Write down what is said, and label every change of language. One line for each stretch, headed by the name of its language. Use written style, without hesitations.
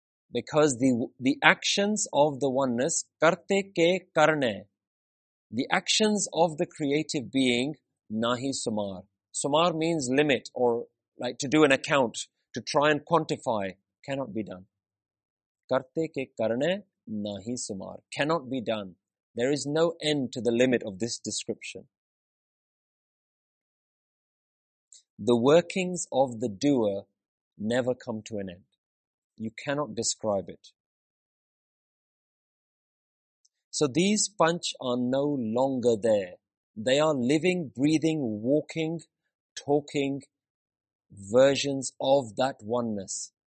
English: Because the actions of the oneness,
Punjabi: ਕਰਤੇ ਕੇ ਕਰਣੇ,
English: the actions of the creative being,
Punjabi: ਨਹੀ ਸੁਮਾਰ.
English: Sumar means limit, or like to do an account, to try and quantify, cannot be done.
Punjabi: ਕਰਤੇ ਕੇ ਕਰਣੇ, ਨਹੀ ਸੁਮਾਰ,
English: cannot be done. There is no end to the limit of this description. The workings of the doer never come to an end. You cannot describe it. So these panch are no longer there. They are living, breathing, walking, talking versions of that oneness.